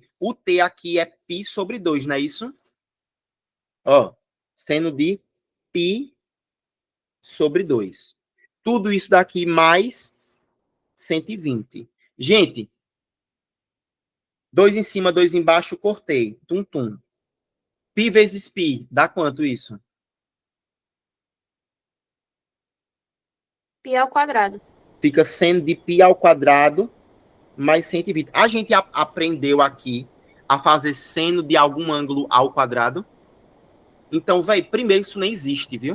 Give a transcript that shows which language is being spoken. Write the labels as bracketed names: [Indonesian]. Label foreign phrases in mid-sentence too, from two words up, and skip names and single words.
[Portuguese] O T aqui é π sobre 2, não é isso? Ó, seno de π sobre 2. Tudo isso daqui mais 120. Gente, 2 em cima, 2 embaixo, cortei. Tum, tum. Pi vezes pi, dá quanto isso? Pi ao quadrado. Fica seno de pi ao quadrado mais 120. A gente aprendeu aqui a fazer seno de algum ângulo ao quadrado. Então, velho, primeiro isso nem existe, viu?